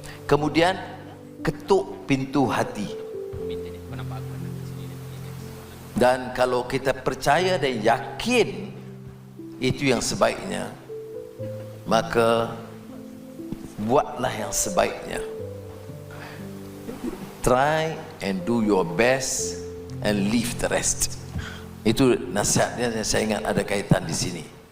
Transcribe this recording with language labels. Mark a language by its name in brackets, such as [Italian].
[Indonesian] Kemudian ketuk pintu hati. Dan kalau kita percaya dan yakin itu yang sebaiknya, maka buatlah yang sebaiknya. [English] Try and do your best and leave the rest. [Indonesian] Itu nasihatnya yang saya ingat ada kaitan di sini.